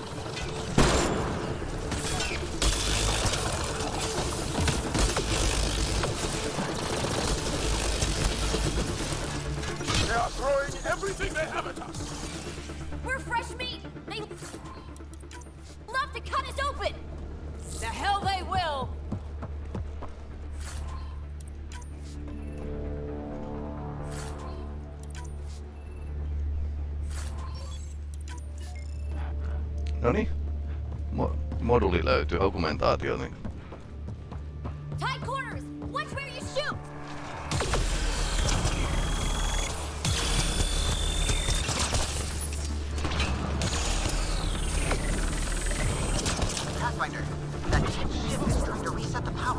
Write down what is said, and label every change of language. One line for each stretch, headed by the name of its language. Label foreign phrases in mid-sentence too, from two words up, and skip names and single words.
English: They are throwing everything they have at us. We're fresh meat! They love to cut us open! The hell they will!
Finnish: Noniin. Moduli löytyy, augmentaatio. Niin.
English: Tight corners! Watch where you shoot! Pathfinder, that Ket ship is trying to reset the power.